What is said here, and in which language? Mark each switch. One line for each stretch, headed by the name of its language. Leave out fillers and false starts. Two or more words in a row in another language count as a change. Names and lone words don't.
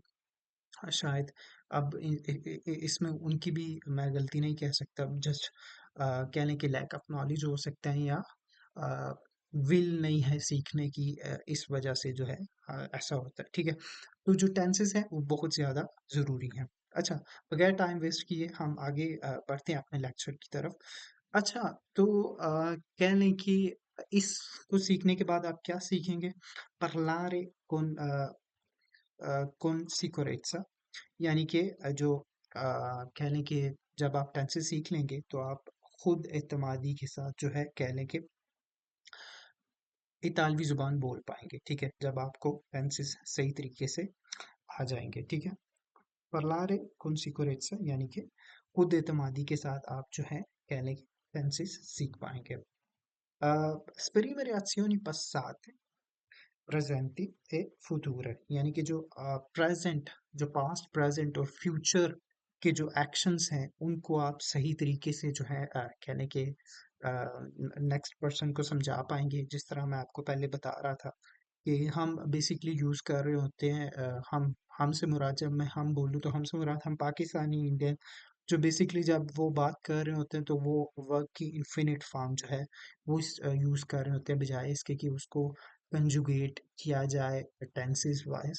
Urdu: شاید اب اس میں ان کی بھی میں غلطی نہیں کہہ سکتا، جسٹ کہہ لیں کہ
English: lack of knowledge
Urdu: ہو سکتا ہے، یا ول نہیں ہے سیکھنے کی، اس وجہ سے جو ہے ایسا ہوتا ہے. ٹھیک ہے. تو جو ٹینسز ہیں وہ بہت زیادہ ضروری ہیں۔ اچھا، بغیر
English: time waste
Urdu: کیے ہم آگے بڑھتے ہیں اپنے لیکچر کی طرف. اچھا، تو کہہ لیں کہ اس کو سیکھنے کے بعد آپ کیا سیکھیں گے?
Italian: parlare con sicurezza,
Urdu: یعنی کہ جو کہہ لیں کہ جب آپ ٹینسز سیکھ لیں گے تو آپ خود اعتمادی کے ساتھ جو ہے کہہ لیں کہ اطالوی زبان بول پائیں گے. ٹھیک ہے، جب آپ کو ٹینسز صحیح طریقے سے آ جائیں گے. ٹھیک ہے.
Italian: parlare con sicurezza
Urdu: یعنی کہ خود اعتمادی کے ساتھ آپ جو ہے کہہ لیں کہ ٹینسز سیکھ پائیں گے.
Italian: esprime reazioni passate, presente e futuro,
Urdu: یعنی کہ جو پریزنٹ، جو
English: past, present
Urdu: اور فیوچر کے جو ایکشنز ہیں ان کو آپ صحیح طریقے سے جو ہے کہنے کے
English: next person
Urdu: کو سمجھا پائیں گے. جس طرح میں آپ کو پہلے بتا رہا تھا کہ ہم بیسکلی یوز کر رہے ہوتے ہیں ہم سے مراد، جب میں ہم بولوں تو ہم سے مراد ہم پاکستانی انڈین، جو بیسکلی جب وہ بات کر رہے ہوتے ہیں تو وہ ورک کی
English: infinite form
Urdu: جو ہے وہ یوز کر رہے ہوتے ہیں، بجائے اس کے کہ اس کو کنجوگیٹ کیا جائے
English: tenses wise.